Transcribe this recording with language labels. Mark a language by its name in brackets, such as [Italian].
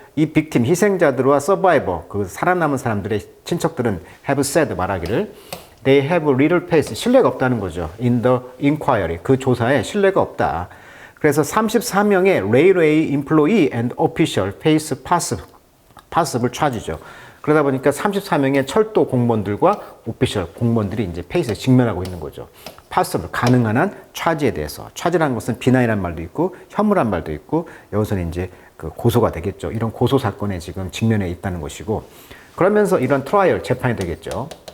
[Korean] 이 빅팀 희생자들과 서바이버 그 살아남은 사람들의 친척들은 [English] have said [Korean] 말하기를 [English] they have little faith [Korean] 신뢰가 없다는 거죠. [English] in the inquiry [Korean] 그 조사에 신뢰가 없다. 그래서 34명의 [English] railway employee and official face possible charge죠. [Korean] 그러다 보니까 34명의 철도 공무원들과 오피셜 공무원들이 이제 페이스에 직면하고 있는 거죠. [English] possible [Korean] 가능한 한 차지에 대해서, 차지라는 것은 비난이란 말도 있고 혐오란 말도 있고 여기서는 이제 그 고소가 되겠죠. 이런 고소 사건에 지금 직면해 있다는 것이고, 그러면서 이런 트라이얼 재판이 되겠죠.